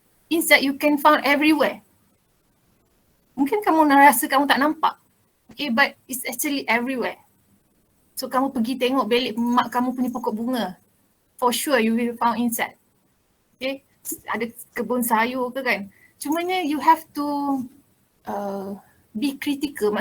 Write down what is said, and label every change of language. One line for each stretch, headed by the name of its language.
English: Insect you can find everywhere.
Malay: Mungkin kamu rasa kamu tak nampak.
English: Okay, but it's actually everywhere. So
Malay: kamu pergi tengok belik mak kamu punya pokok bunga,
English: for sure you will find insect.
Malay: Okay, ada kebun sayur ke kan. Cumanya
English: you have to be critical.